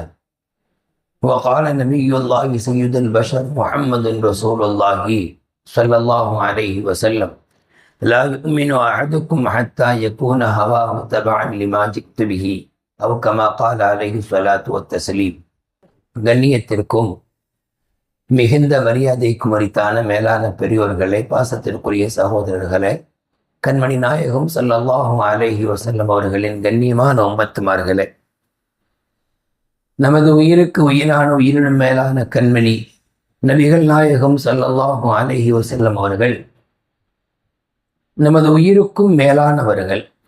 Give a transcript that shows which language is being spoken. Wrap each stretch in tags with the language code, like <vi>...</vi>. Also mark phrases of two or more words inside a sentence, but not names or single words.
<ar>وقال نبي الله سيد البشر محمد رسول الله صلى الله عليه وسلم: لا يؤمن أحدكم حتى يكون هواه تبعا لما جئت به أو كما قال عليه الصلاة والتسليم.</ar> <ta>கண்ணியத்திற்கும் மிகுந்த மரியாதைக்கும் உரித்தான மேலான பெரியோர்களே, பாசத்திற்குரிய சகோதரர்களே, கண்மணி நாயகம்</ta> <ar>صلى الله عليه وسلم</ar> <ta>அவர்களின் கண்ணியமான உம்மத்துமார்களே, நமது உயிருக்கு உயிரான உயிரினும் மேலான கண்மணி நபிகள் நாயகம்</ta> <ar>صلى الله عليه وسلم</ar> <ta>அவர்கள் நமது உயிருக்கும் மேலானவர்கள்.</ta>